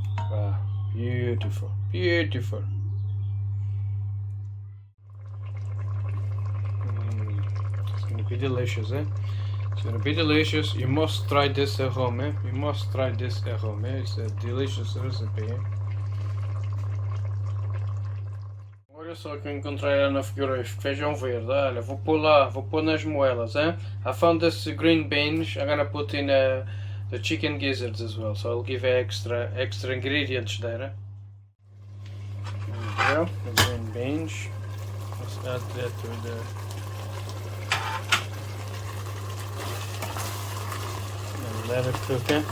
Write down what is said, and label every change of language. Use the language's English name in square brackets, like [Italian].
[English] Wow, beautiful, beautiful. It's gonna be delicious. It's gonna be delicious. You must try this at home. You must try this at home. It's a delicious recipe. [Portuguese] Olha só que eu encontrei lá na frigorífico, feijão verde. Olha, vou pôr lá, vou pôr nas moelas. [English] I found this green beans. I'm gonna put in the chicken gizzards as well, so I'll give extra ingredients there. There we go, the green beans. Let's add that to the and let it cook.